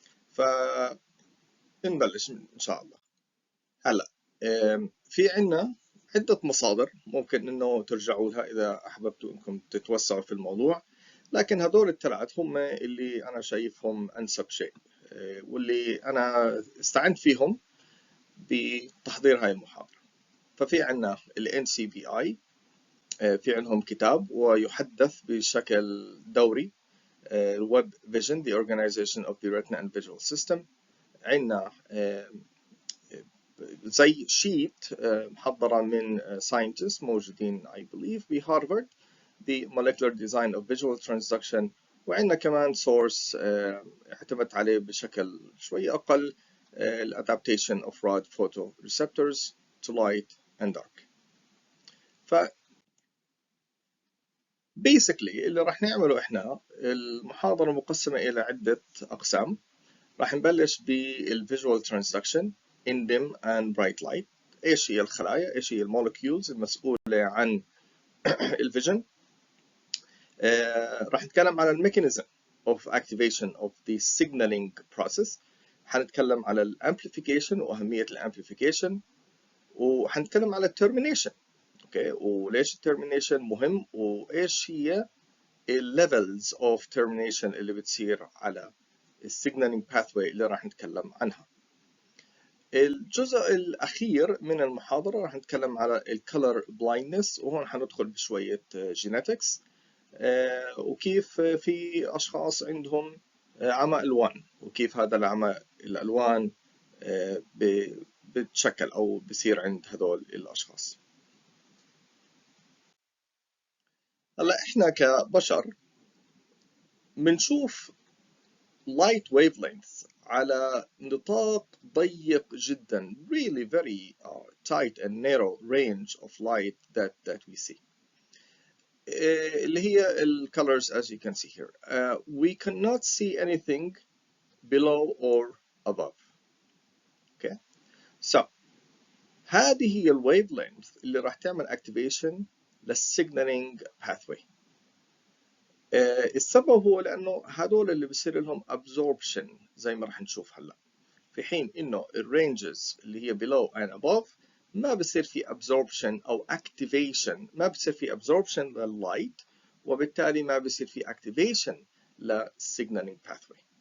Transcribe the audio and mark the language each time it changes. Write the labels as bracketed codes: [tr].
[ar] فنبلش إن شاء الله. هلا في عنا عدة مصادر ممكن إنه ترجعوا لها إذا أحببتوا إنكم تتوسعوا في الموضوع، لكن هدول الثلاث هم اللي أنا شايفهم أنسب شيء، واللي أنا استعنت فيهم بتحضير هاي المحاضرة. ففي عنا ال NCBI، في عندهم كتاب ويحدث بشكل دوري، Web Vision The Organization of the Retina and Visual System. عنا زي شيت محضرة من scientists موجودين [en] I believe [ar] بهارفارد، The Molecular Design of Visual Transduction. وعندنا كمان source اعتمدت عليه بشكل شوي أقل، adaptation of rod photoreceptors to light and dark. ف basically اللي راح نعمله إحنا، المحاضرة مقسمة إلى عدة أقسام. راح نبلش [en] بالvisual transduction in dim and bright light. [ar] ايش هي الخلايا، ايش هي المولكيولز المسؤولة عن الفيجن. راح نتكلم على الميكانيزم [en] of activation of the signaling process. [ar] حنتكلم على الامبليفيكيشن واهمية الامبليفيكيشن، وحنتكلم على الترمينيشن. اوكي، وليش الترمينيشن مهم، وايش هي الليفلز اوف ترمينيشن اللي بتصير على السيجنالينج باثوي اللي راح نتكلم عنها. الجزء الأخير من المحاضرة راح نتكلم على الكولر بلايندنس، وهون حندخل بشوية جينيتكس، وكيف في أشخاص عندهم عمى ألوان، وكيف هذا العمى الألوان بتشكل أو بصير عند هذول الأشخاص. هلا إحنا كبشر بنشوف [en] light wavelengths [ar] على نطاق ضيق جدا، [en] really very tight and narrow range of light that we see. [ar] اللي هي ال [en] colors as you can see here. We cannot see anything below or above. Okay, so [ar] هذه هي ال wavelength اللي راح تعمل activation للsignaling pathway. السبب هو لأنه هدول اللي بصير لهم absorption زي ما راح نشوف هلا، في حين إنه الرينجز اللي هي [en] below and above [ar] ما بصير في absorption أو activation، ما بصير في absorption للlight، وبالتالي ما بصير في activation للsignaling pathway.